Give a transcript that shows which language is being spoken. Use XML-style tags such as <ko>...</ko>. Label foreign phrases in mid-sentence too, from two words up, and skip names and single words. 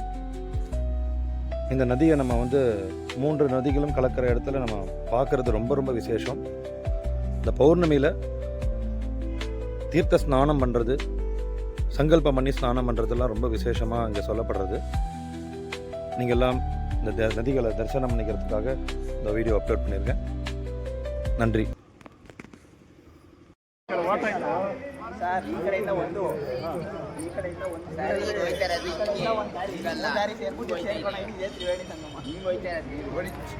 <ta>இந்த நதியை நம்ம 3 நதிகளும் கலக்கிற இடத்துல நம்ம பார்க்குறது ரொம்ப ரொம்ப விசேஷம். இந்த பௌர்ணமியில் தீர்த்த ஸ்நானம் பண்ணுறது, சங்கல்பம் பண்ணி ஸ்நானம் பண்ணுறதுலாம் ரொம்ப விசேஷமாக இங்கே சொல்லப்படுறது. நீங்கள் எல்லாம் இந்த நதிகளை தரிசனம் பண்ணிக்கிறதுக்காக இந்த</ta> <en>video upload</en> <ta>பண்ணியிருக்கேன். ನನ್ರಿ.</ta> <kn>ಸರ್ ಈ ಕಡೆಯಿಂದ ಒಂದು ಈ ಕಡೆಯಿಂದ ಒಂದು ಸಾರಿ ಸೇರ್ಕೊಂಡು ತ್ರಿವೇಣಿ ಸಂಗಮ.</kn>